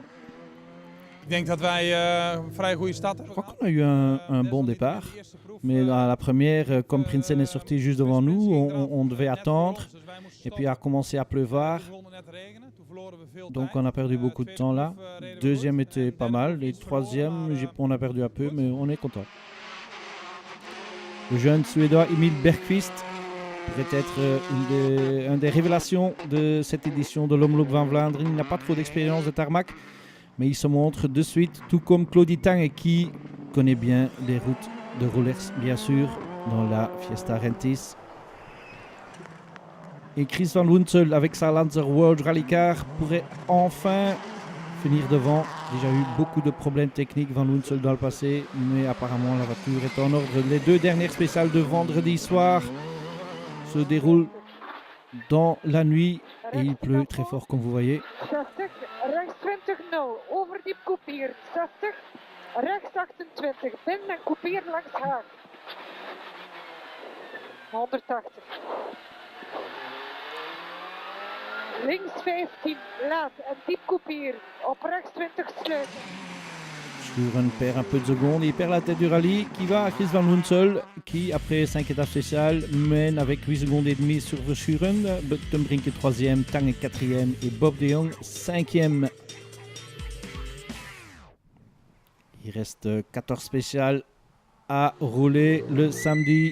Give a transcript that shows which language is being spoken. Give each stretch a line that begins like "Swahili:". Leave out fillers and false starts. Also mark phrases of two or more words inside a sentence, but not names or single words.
French: Je crois qu'on a eu un bon départ, mais à la première, comme Prinsen est sorti juste devant nous, on devait attendre, et puis il a commencé à pleuvoir, donc on a perdu beaucoup de temps là. Deuxième était pas mal, et troisième, on a perdu un peu, mais on est content. Le jeune Suédois Emil Bergqvist pourrait être une des révélations de cette édition de l'Omloop van Vlaanderen. Il n'a pas trop d'expérience de tarmac, mais il se montre de suite, tout comme Claudie Tange qui connaît bien les routes de Roulers, bien sûr, dans la Fiesta Rentis. Et Chris Van Wunsel, avec sa Lancer World Rally Car, pourrait enfin finir devant. Déjà eu beaucoup de problèmes techniques Van Wunsel dans le passé, mais apparemment la voiture est en ordre. Les deux dernières spéciales de vendredi soir se déroulent dans la nuit et il pleut très fort comme vous voyez. 60,
Dutch: rechts 20-0, overdiep kopier. 60, rechts 28, binnen en kopier langs Haag. 180. Links 15, laat en diep kopier. Op rechts 20 sluiten.
French: Verschuren perd un peu de secondes, il perd la tête du rallye qui va à Chris Van Wunsel qui après 5 étapes spéciales mène avec 8 secondes et demie sur Verschuren. Ten Brinke 3e, Tange 4e et Bob de Jong 5e. Il reste 14 spéciales à rouler le samedi.